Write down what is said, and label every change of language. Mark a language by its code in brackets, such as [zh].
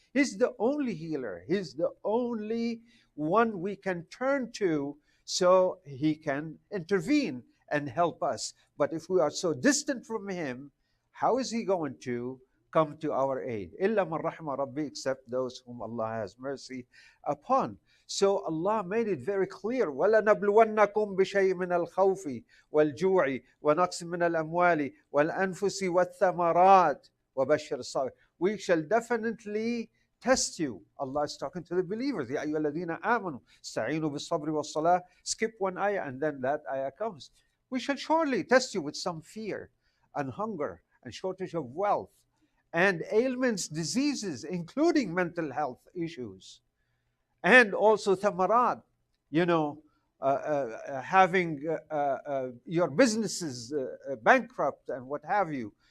[en] He's the only healer. He's the only one we can turn to so he can intervene and help us. But if we are so distant from him, how is he going to come to our aid? [ar] إِلَّا مَنْ رَحْمَ رَبِّي, [en] except those whom Allah has mercy upon. So Allah made it very clear, [ar] وَلَنَبْلُوَنَّكُمْ بِشَيْءٍ مِنَ الْخَوْفِ وَالْجُوعِ وَنَقْصٍ مِنَ الْأَمْوَالِ وَالْأَنفُسِ وَالثَّمَرَاتِ وَبَشِّرِ الصَّابِرِينَ. [en] We shall definitely test you. Allah is talking to the believers. [ar] يَا أَيُّهَا الَّذِينَ آمَنُوا اسْتَعِينُوا بِالصَّبْرِ وَالصَّلَاةِ. [en] Skip one ayah and then that ayah comes. We shall surely test you with some fear and hunger and shortage of wealth and ailments, diseases, including mental health issues, and also thamarat, you know, having your businesses bankrupt and what have you.